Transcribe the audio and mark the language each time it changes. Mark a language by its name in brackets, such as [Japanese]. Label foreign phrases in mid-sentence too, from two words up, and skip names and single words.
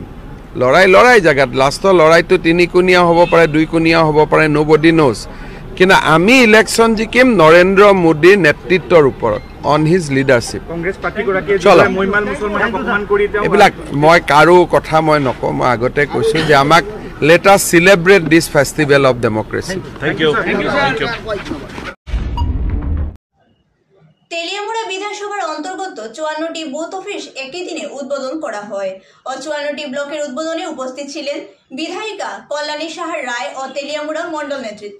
[Assamese] লৰাই জেগাত লাষ্টৰ লৰাইটো তিনিকুণীয়া হ'ব পাৰে, দুইকুণীয়া হ'ব পাৰে, [English] nobody knows, [Assamese] কিন্তু আমি ইলেকশ্যন জিকিম নৰেন্দ্ৰ মোদীৰ নেতৃত্বৰ ওপৰত, [English] on his leadership. [Assamese] কংগ্ৰেছ পাৰ্টিগৰাকীয়ে চলো মহিমাল মুছলমানক অপমান কৰি এইবিলাক মই কাৰো কথা মই নকওঁ, মই আগতে কৈছোঁ যে আমাক [English] let us celebrate this festival of democracy. [Bangla] তেলিয়ামুড়া বিধানসভার অন্তর্গত 54টি বুথ অফিস একই দিনে উদ্বোধন করা হয় ও 54টি ব্লকের উদ্বোধনে উপস্থিত ছিলেন বিধায়িকা কল্যাণী সাহার রায় ও তেলিয়ামুড়া মন্ডল নেতৃত্ব।